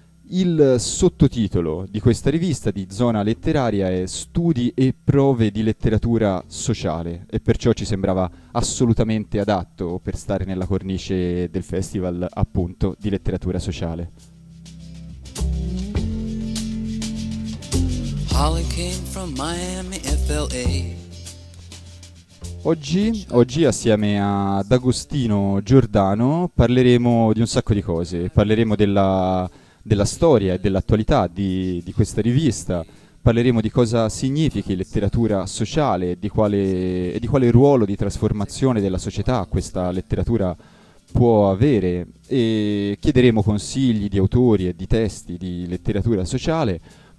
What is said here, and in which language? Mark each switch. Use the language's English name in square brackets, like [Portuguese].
[Italian] Il sottotitolo di questa rivista di Zona Letteraria è Studi e prove di letteratura sociale, e perciò ci sembrava assolutamente adatto per stare nella cornice del festival, appunto, di letteratura sociale. [English] Holly came from Miami, FLA. [Italian] Oggi assieme ad Agostino Giordano parleremo di un sacco di cose. Parleremo della storia e dell'attualità di questa rivista. Parleremo di cosa significhi letteratura sociale, di quale ruolo di trasformazione della società questa letteratura può avere, e chiederemo consigli di autori e di testi di letteratura sociale.